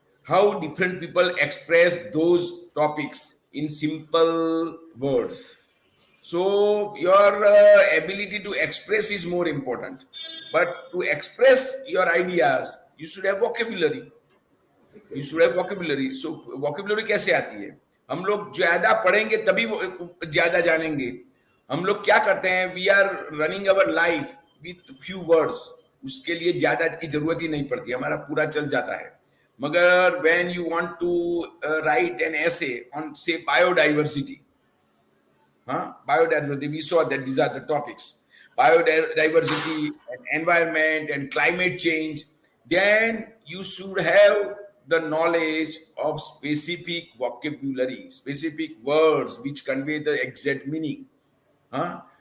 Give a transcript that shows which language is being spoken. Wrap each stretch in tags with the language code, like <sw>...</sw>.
<en>How different people express those topics in simple words. So your ability to express is more important. But to express your ideas, you should have vocabulary. You should have vocabulary.</en> <hi>So vocabulary कैसे आती है? हम लोग ज्यादा पढ़ेंगे तभी ज्यादा जानेंगे. हम लोग क्या करते हैं?</hi> <en>We are running our life with few words.</en> <hi>उसके लिए ज्यादा की जरूरत ही नहीं पड़ती, हमारा पूरा चल जाता है.</hi> <en>मगर when you want to write an essay on, say, biodiversity, biodiversity, we saw that these are the topics: biodiversity and environment and climate change. Then you should have the knowledge of specific vocabulary, specific words which convey the exact meaning. Huh?</en>